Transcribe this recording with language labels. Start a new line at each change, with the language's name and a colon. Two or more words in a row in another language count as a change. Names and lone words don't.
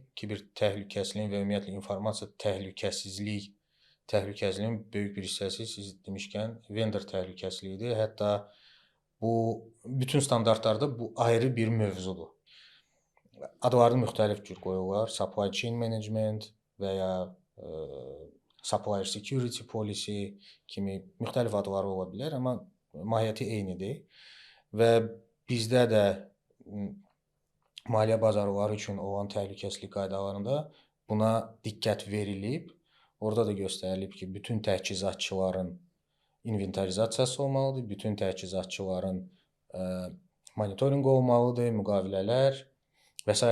Azerbaijani: Kiber təhlükəsizliyin və ümumiyyətlə informasiya təhlükəsizliyinin böyük bir hissəsi siz demişkən vendor təhlükəsizliyidir. Hətta bu bütün standartlarda bu ayrı bir mövzudur. Adlarını müxtəlif cür qoyurlar.
English: Supply chain management
Azerbaijani: və ya
English: supplier security policy
Azerbaijani: kimi müxtəlif adları ola bilər, amma mahiyyəti eynidir. Və bizdə də maliyyə bazarları üçün olan təhlükəsizlik qaydalarında buna diqqət verilib. Orada da göstərilib ki, bütün təchizatçıların inventarizasiyası olmalıdır, bütün təchizatçıların monitorinq olmalıdır, müqavilələr və s.